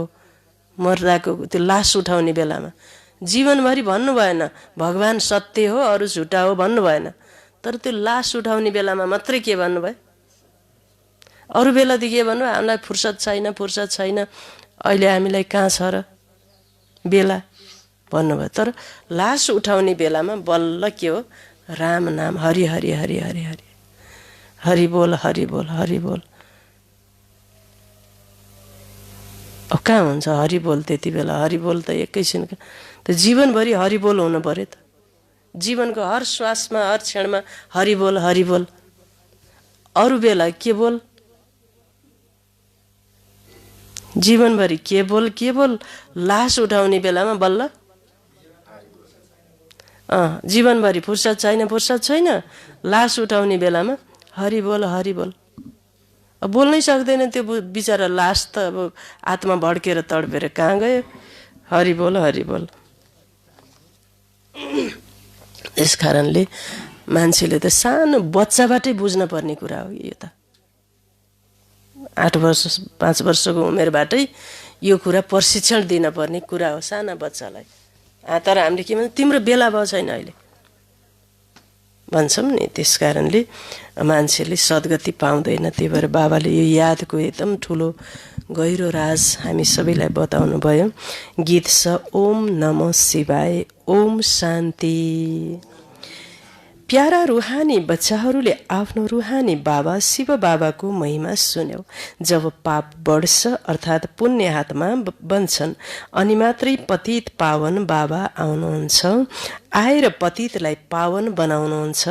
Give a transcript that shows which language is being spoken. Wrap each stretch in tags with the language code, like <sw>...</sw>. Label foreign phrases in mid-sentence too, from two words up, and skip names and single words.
<ne>मर्दाको त्यो लास उठाउने बेलामा जीवनभरि भन्नु भएन भगवान सत्य हो, अरू झुटा हो भन्नु भएन। तर त्यो लास उठाउने बेलामा मात्रै के भन्नुभयो? अरू बेला त के भन्नुभयो? हामीलाई फुर्सद छैन, अहिले हामीलाई कहाँ छ र बेला भन्नुभयो। तर लास उठाउने बेलामा बल्ल के हो? राम नाम, हरि हरि हरि हरि हरि, हरि बोल हरि बोल हरि बोल। अब कहाँ हुन्छ हरि बोल त्यति बेला? हरि बोल त एकैछिन त जीवनभरि हरि बोल हुनु पर्यो त। जीवनको हर श्वासमा, हर क्षणमा हरि बोल हरि बोल। अरू बेला के बोल? जीवनभरि के बोल? लास उठाउने बेलामा बल्ल जीवनभरि फुर्सद छैन, लास उठाउने बेलामा हरि बोल हरि बोल। अब बोल्नै सक्दैन त्यो बिचरा लास त। अब आत्मा भड्केर तडपेर कहाँ गयो? हरि बोल हरि बोल। यस कारणले मान्छेले त सानो बच्चाबाटै बुझ्न पर्ने कुरा हो यो त। 8 वर्ष 5 वर्षको उमेरबाटै यो कुरा प्रशिक्षण दिन पर्ने कुरा हो साना बच्चालाई। तर हामीले के भन्छ, तिम्रो बेला भयो छैन अहिले भन्छौँ नि। त्यस कारणले मान्छेले सद्गति पाउँदैन। त्यही भएर बाबाले यो यादको एकदम ठुलो गहिरो राज हामी सबैलाई बताउनु भयो। गीत छ</ne> <sa>ओम नमः शिवाय,</sa> <ne>ओम शान्ति। प्यारा रुहानी बच्चाहरूले आफ्नो रुहानी बाबा शिव बाबाको महिमा सुन्यो। जब पाप बढ्छ अर्थात् पुण्य हातमा बन्छन् अनि मात्रै पतित पावन बाबा आउनुहुन्छ, आएर पतितलाई पावन बनाउनुहुन्छ।</ne>